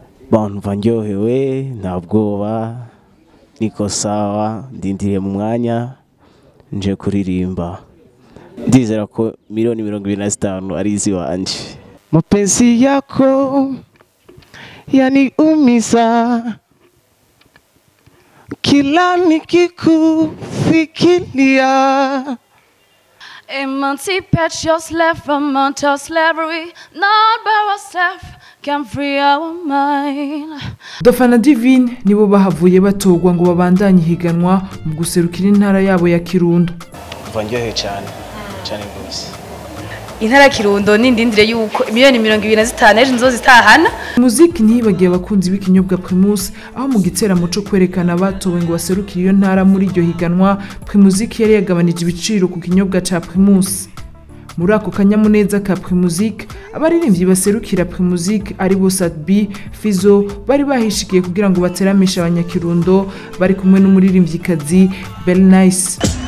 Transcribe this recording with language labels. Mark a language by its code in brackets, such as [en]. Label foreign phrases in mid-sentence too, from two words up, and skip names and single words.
[rn] Bon, numva ndyohewe, nta bwoba. [sw] Niko sawa, [rn] ndindiriye mu mwanya, nje kuririmba. Ndizera ko miliyoni mirongo ibiri na zitanu ari izi wanje. [sw] Mapenzi yako yaniumiza, kila nikikufikiria. [en] Emancipate yourself from mental slavery. None but ourselves can free our mind. [rn] Dauphin na Divine nibo bahavuye batorwa ngo babandanye ihiganwa mu guserukira intara yabo ya Kirundo. Kuva ndyohewe cyane, cyane rwose. Intara ya Kirundo ni ndindire yuko miliyoni mirongo ibiri na zitanu ejo nzozitahana. Muziki ntiyibagiye abakunzi b'ikinyobwa Primus, Aho mu giteramo co kwerekana abatowe ngo baserukire iyo ntara muri iryo higanwa, Primusic yari yagabanije ibiciro ku kinyobwa ca Primus. Muri ako kanyamuneza ka Primusic, abaririmbyi baserukira Primusic ari bo Sat B, Fizo, bari bahishikiye kugira ngo bateramishe abanyakirundo, bari kumwe n'umuririmvyikazi Belle Nice.